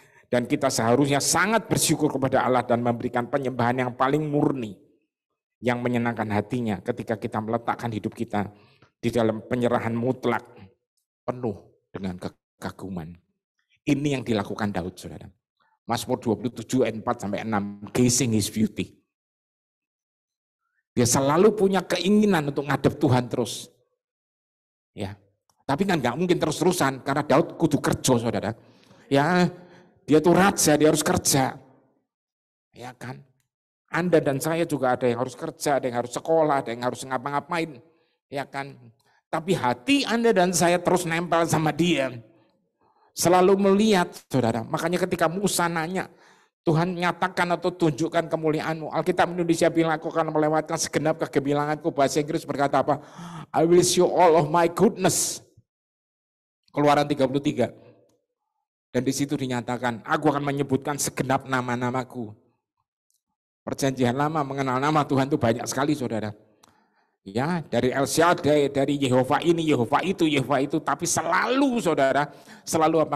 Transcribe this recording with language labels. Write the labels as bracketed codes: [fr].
[id] Dan kita seharusnya sangat bersyukur kepada Allah dan memberikan penyembahan yang paling murni, yang menyenangkan hatinya ketika kita meletakkan hidup kita di dalam penyerahan mutlak penuh dengan kekaguman. Ini yang dilakukan Daud, saudara. Mazmur 27 ayat 4-6, [en] gazing his beauty. [id] Dia selalu punya keinginan untuk ngadep Tuhan terus. Ya, tapi kan nggak mungkin terus-terusan karena Daud kudu kerja, saudara. Ya, dia tuh raja, dia harus kerja. Ya kan? Anda dan saya juga ada yang harus kerja, ada yang harus sekolah, ada yang harus ngapa-ngapain, ya kan? Tapi hati Anda dan saya terus nempel sama dia. Selalu melihat, saudara. Makanya ketika Musa nanya, Tuhan nyatakan atau tunjukkan kemuliaan-Mu. Alkitab Indonesia bilang, aku akan melewatkan segenap kegemilangan-Ku. Bahasa Inggris berkata apa? [en] I will show all of my goodness. [id] Keluaran 33. Dan di situ dinyatakan, aku akan menyebutkan segenap nama-namaku. Perjanjian lama mengenal nama Tuhan itu banyak sekali, saudara. Ya, dari El Shaddai, dari Yehova ini, Yehova itu, tapi selalu, saudara, selalu apa?